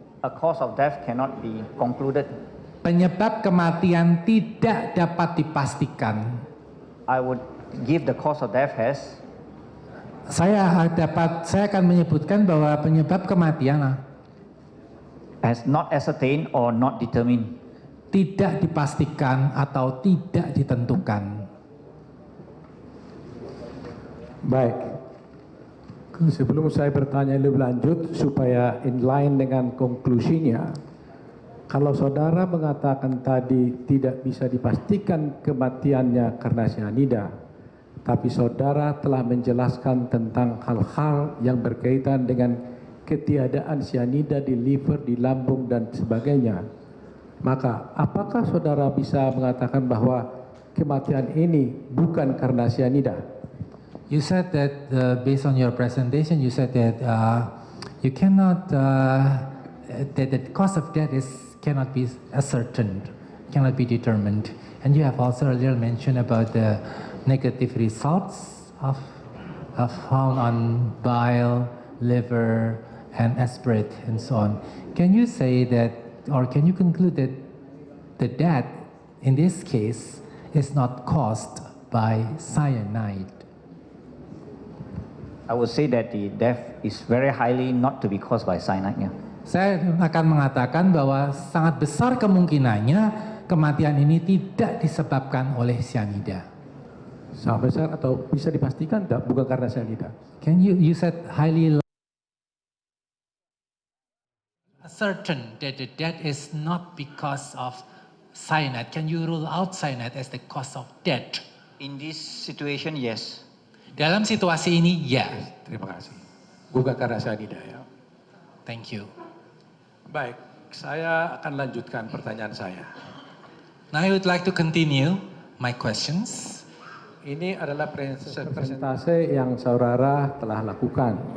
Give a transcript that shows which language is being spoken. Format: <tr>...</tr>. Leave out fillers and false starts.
<en>a cause of death cannot be concluded.</en> <id>penyebab kematian tidak dapat dipastikan.</id> <en>I would give the cause of death as</en> <id>Saya akan menyebutkan bahwa penyebab kematian</id> <en>not ascertained or not determined.</en> <id>tidak dipastikan atau tidak ditentukan. Baik. Sebelum saya bertanya lebih lanjut supaya inline dengan konklusinya, kalau saudara mengatakan tadi tidak bisa dipastikan kematiannya karena cyanida, tapi saudara telah menjelaskan tentang hal-hal yang berkaitan dengan ketiadaan cyanida di liver, di lambung dan sebagainya, maka apakah saudara bisa mengatakan bahwa kematian ini bukan karena cyanida?</id> <en>You said that based on your presentation, you said that you cannot that the cause of death cannot be ascertained, cannot be determined, and you have also earlier mentioned about the negative results of found on bile, liver, and aspirate, and so on. Can you say that, or can you conclude that the death in this case is not caused by cyanide? I would say that the death is very highly not to be caused by cyanide. Yeah.</en> <id>Saya akan mengatakan bahwa sangat besar kemungkinannya kematian ini tidak disebabkan oleh cyanida. Sangat besar atau bisa dipastikan tidak bukan karena cyanida?</id> <en>Can you said highly certain that the death is not because of cyanide? Can you rule out cyanide as the cause of death? In this situation, yes.</en> <id>Dalam situasi ini, ya. Terima kasih. Bukan karena cyanida ya.</id> <en>Thank you.</en> <id>Baik, saya akan lanjutkan pertanyaan saya.</id> <en>Now I would like to continue my questions.</en> <id>Ini adalah presentase yang saudara telah lakukan.</id>